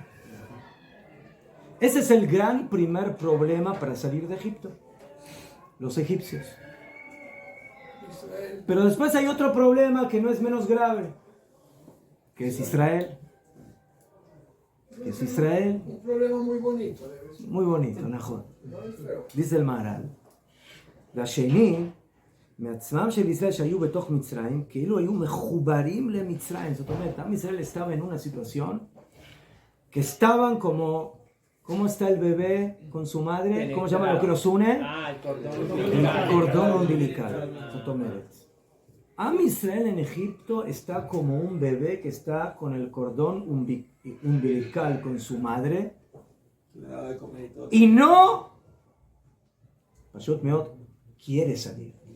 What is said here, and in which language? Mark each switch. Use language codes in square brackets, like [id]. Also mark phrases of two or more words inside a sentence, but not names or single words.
[es] Ese es el gran primer problema para salir de Egipto, los egipcios. Pero después hay otro problema que no es menos grave, que es Israel. Un problema muy bonito. Muy bonito, Nahor. Dice el Maharal, [he] והשני, מעצמם של ישראל שהיו בתוך מצרים, כאילו היו מחוברים למצרים. זאת אומרת, עם ישראל [es] estaba en una situación que estaban como... ¿Cómo está el bebé con su madre? ¿Cómo se llama lo que los une? El cordón umbilical. [he] עם ישראל [es] en Egipto está como un bebé que está con el cordón umbilical con su madre y no quiere salir.